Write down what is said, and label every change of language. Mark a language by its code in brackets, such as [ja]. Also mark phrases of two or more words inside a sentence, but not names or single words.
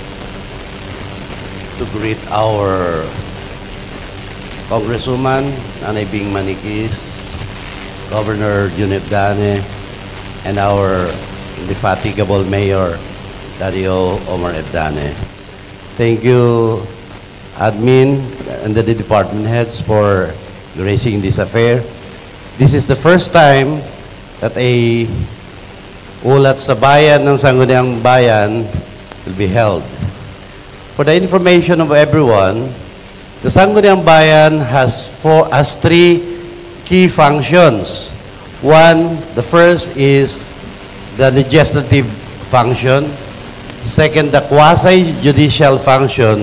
[en] to greet our Congresswoman, Nanay Bing Manikis, Governor Junip Dane, and our indefatigable Mayor, Dario Omar Ebdane. Thank you, Admin and the department heads for gracing this affair. This is the first time that a [tl] ulat sa bayan ng Sangguniang Bayan [en] will be held. For the information of everyone, the Sangguniang Bayan has three key functions. One, the first is the legislative function. Second, the quasi-judicial function.